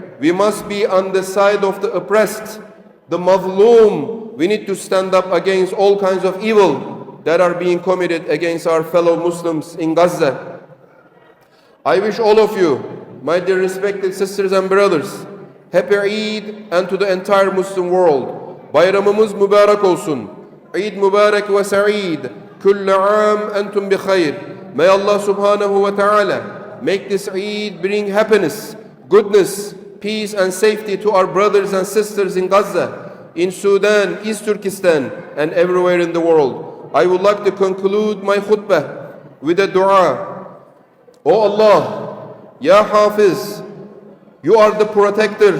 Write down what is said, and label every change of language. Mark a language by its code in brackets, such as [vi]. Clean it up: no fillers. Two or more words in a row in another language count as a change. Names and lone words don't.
[en] We must be on the side of the oppressed, the mazloom. We need to stand up against all kinds of evil that are being committed against our fellow Muslims in Gaza. I wish all of you, my dear respected sisters and brothers, happy Eid, and to the entire Muslim world, [tr] bayramımız mübarek olsun. [ar] عيد مبارك وسعيد. كل عام أنتم بخير. [en] May [ar] الله سبحانه وتعالى [en] make this Eid bring happiness, goodness, peace and safety to our brothers and sisters in Gaza, in Sudan, East Turkestan, and everywhere in the world. I would like to conclude my khutbah with a dua. O Allah, [ar] يا حفيظ, [en] you are the protector.